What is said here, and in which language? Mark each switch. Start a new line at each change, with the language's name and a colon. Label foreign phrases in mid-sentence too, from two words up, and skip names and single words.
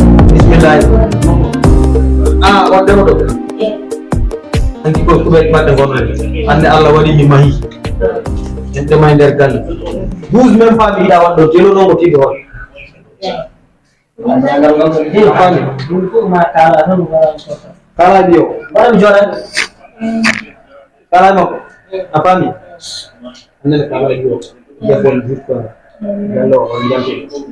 Fula: Bismillah. Ah, on demo ɗo. Eh. Anki ko kuɓe maɓɓe gonɗon. Hande Allah waɗi mi mahi. En ɗema e nder galle.
French: Douze même pas
Fula: mi yiɗa waɗɗo, jelo noon ko tiiɗi hon. Eh. Eh, fami. Ɗum fof ma kala tan, wala mi sotta. Kala biyo. Wala mi jooɗa. Kala makko. Eh. A fami? Eh. Hande ne kala biyo. Defol but quoi. Gallo o, on jante.